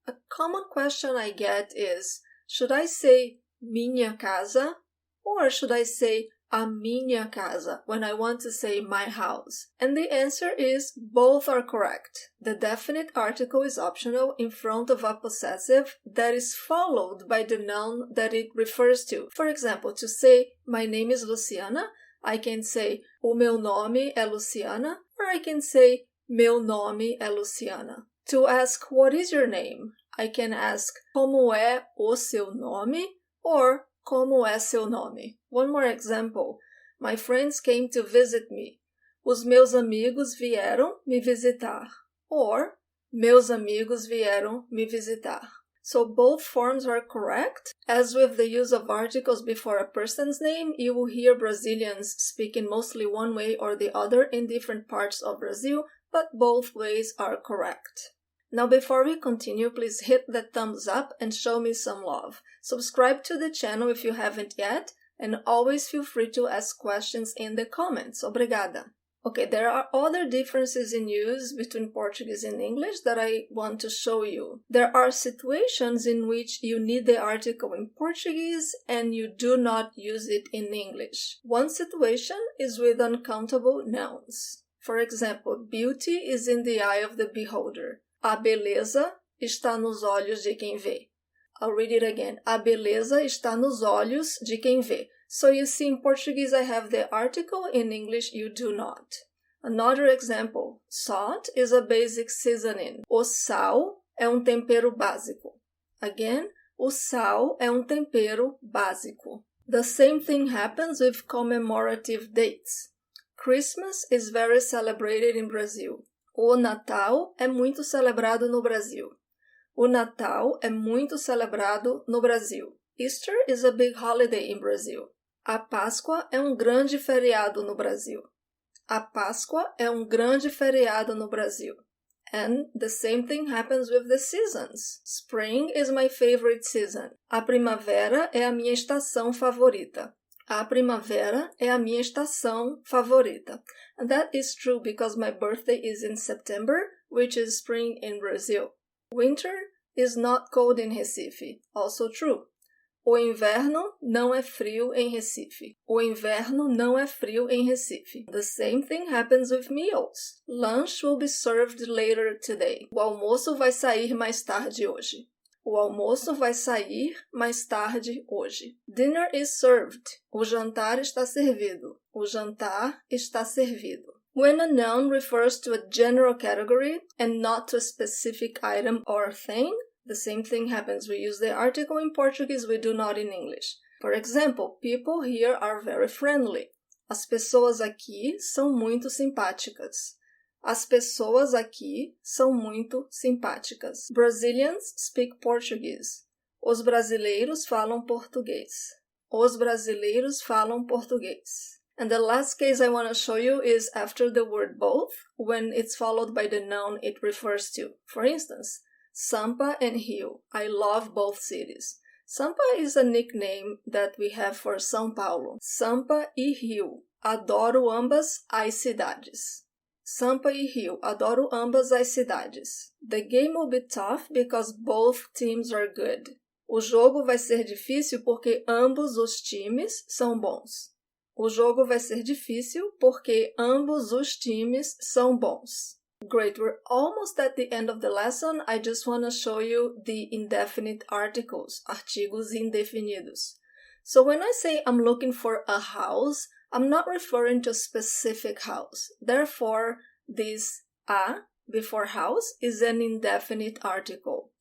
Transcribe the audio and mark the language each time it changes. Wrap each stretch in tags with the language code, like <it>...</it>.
<en>A common question I get is, should I say</en> <pt>minha casa</pt> <en>or should I say</en> <pt>a minha casa</pt> <en>when I want to say my house? And the answer is both are correct. The definite article is optional in front of a possessive that is followed by the noun that it refers to. For example, to say my name is Luciana, I can say</en> <pt>o meu nome é Luciana,</pt> <en>or I can say</en> <pt>meu nome é Luciana.</pt> <en>To ask what is your name, I can ask</en> <pt>como é o seu nome</pt> <en>or</en> <pt>como é seu nome.</pt> <en>One more example. My friends came to visit me.</en> <pt>Os meus amigos vieram me visitar. Or, meus amigos vieram me visitar.</pt> <en>So both forms are correct. As with the use of articles before a person's name, you will hear Brazilians speaking mostly one way or the other in different parts of Brazil, but both ways are correct. Now before we continue, please hit the thumbs up and show me some love. Subscribe to the channel if you haven't yet, and always feel free to ask questions in the comments.</en> <pt>Obrigada.</pt> <en>Okay, there are other differences in use between Portuguese and English that I want to show you. There are situations in which you need the article in Portuguese and you do not use it in English. One situation is with uncountable nouns. For example, beauty is in the eye of the beholder.</en> <pt>A beleza está nos olhos de quem vê.</pt> <en>I'll read it again.</en> <pt>A beleza está nos olhos de quem vê.</pt> <en>So you see, in Portuguese I have the article, in English you do not. Another example. Salt is a basic seasoning.</en> <pt>O sal é tempero básico. Again, o sal é tempero básico.</pt> <en>The same thing happens with commemorative dates. Christmas is very celebrated in Brazil.</en> <pt>O Natal é muito celebrado no Brasil. O Natal é muito celebrado no Brasil.</pt> <en>Easter is a big holiday in Brazil.</en> <pt>A Páscoa é grande feriado no Brasil. A Páscoa é grande feriado no Brasil.</pt> <en>And the same thing happens with the seasons. Spring is my favorite season.</en> <pt>A primavera é a minha estação favorita. A primavera é a minha estação favorita.</pt> <en>And that is true because my birthday is in September, which is spring in Brazil. Winter is not cold in Recife. Also true.</en> <pt>O inverno não é frio em Recife. O inverno não é frio em Recife.</pt> <en>The same thing happens with meals. Lunch will be served later today.</en> <pt>O almoço vai sair mais tarde hoje. O almoço vai sair mais tarde hoje.</pt> <en>Dinner is served.</en> <pt>O jantar está servido. O jantar está servido.</pt> <en>When a noun refers to a general category and not to a specific item or thing, the same thing happens. We use the article in Portuguese, we do not in English. For example, people here are very friendly.</en> <pt>As pessoas aqui são muito simpáticas. As pessoas aqui são muito simpáticas.</pt> <en>Brazilians speak Portuguese.</en> <pt>Os brasileiros falam português. Os brasileiros falam português.</pt> <en>And the last case I want to show you is after the word both, when it's followed by the noun it refers to. For instance, Sampa and Rio. I love both cities. Sampa is a nickname that we have for São Paulo.</en> <pt>Sampa e Rio. Adoro ambas as cidades. Sampa e Rio. Adoro ambas as cidades.</pt> <en>The game will be tough because both teams are good.</en> <pt>O jogo vai ser difícil porque ambos os times são bons. O jogo vai ser difícil porque ambos os times são bons.</pt> <en>Great, we're almost at the end of the lesson. I just want to show you the indefinite articles,</en> <pt>artigos indefinidos.</pt> <en>So when I say I'm looking for a house, I'm not referring to a specific house. Therefore, this a before house is an indefinite article.</en>